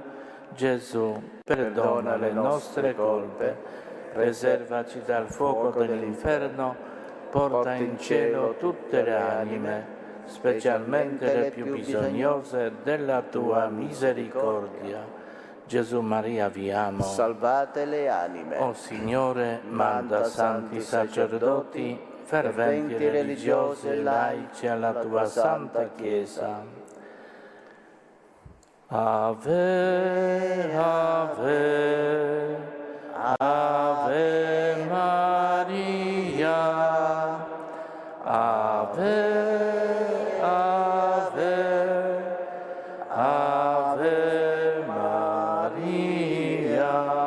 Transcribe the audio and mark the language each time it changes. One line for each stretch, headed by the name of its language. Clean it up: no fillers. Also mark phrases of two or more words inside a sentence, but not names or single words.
Italian: Gesù, perdona le nostre colpe, preservaci dal fuoco dell'inferno, porta in cielo tutte le anime, specialmente le più bisognose della tua misericordia. Gesù Maria, vi amo. Salvate le anime. O Signore, manda santi sacerdoti, ferventi religiosi e laici alla tua santa Chiesa. Ave, ave, ave Maria, ave, ave, ave Maria.